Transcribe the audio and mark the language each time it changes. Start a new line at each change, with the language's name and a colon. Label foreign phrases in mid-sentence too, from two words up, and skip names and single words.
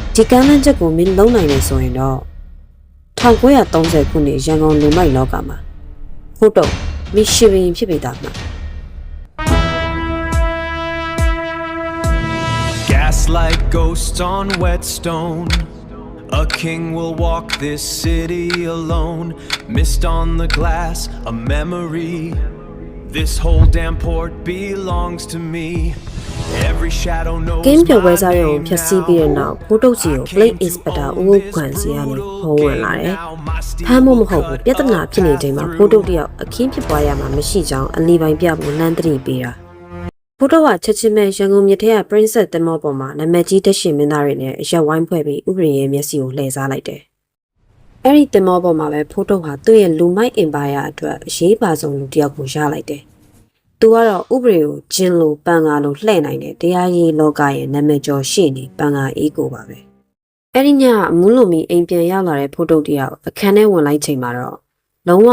Burmese: ဒီကမ်းလှမ်းချက်ကိုမင်းလုံးနိုင်နေဆိုရင်တော့1930ခုနှစ်ရန်ကုန်လူမိုက်လောကမှာဟုတ်တော့မင်းရှင်ဘရင်ဖြစ်ပေသားမှာ
English: Gaslight ghosts on whetstone. A king will walk this city alone. Mist on the glass, a memory. This whole damn port belongs to me. Every shadow knows
Burmese: ကင်းပြော်ဝဲစားရုံဖြတ်စီးပြီးတဲ့နောက်ဖိုးတုတ်စီကို
English: Plate Inspector
Burmese: ဦးဦးခွန်စီကနေဟောဝင်လာတယ်။ဖမ်းဖို့မဟုတ်ဘူးပြဿနာဖြစ်နေချိန်မှာဖိုးတုတ်တယောက်အခင်း ဖြစ်ပွားရမှာမရှိကြောင်းအလီပိုင်ပြဖို့လမ်းသတိပေးတာ။ဖိုးတုတ်ကချက်ချင်းပဲရန်ကုန်မြစ်ထဲက Princess တင်မောပေါ်မှာနာမည်ကြီးတက်ရှင်မင်းသားတွေနဲ့အရက်ဝိုင်းဖွဲ့ပြီးဥပဒေရဲ့မျက်စိကိုလှည့်စားလိုက်တယ်။အဲ့ဒီတင်မောပေါ်မှာပဲဖိုးတုတ်ဟာသူ့ရဲ့လူမိုက်အင်ပါယာအတွက်အရေးပါဆုံးလူတစ်ယောက်ကိုရလိုက်တယ်။သူကတော့ဥပဒေကိုဂျင်းလိုပန်ကာလိုလှည့်နိုင်တဲ့တရားရေးလောကရဲ့နာမည်ကျော်ရှေ့နေပန်ကာအေးကိုပါပဲအဲ့ဒီညမူးလိုမီအိမ်ပြန်ရောက်လာတဲ့ဖိုးတုတ်တယောက်အခန်းထဲဝင်လိုက်ချိန်မှာတော့လုံးဝမ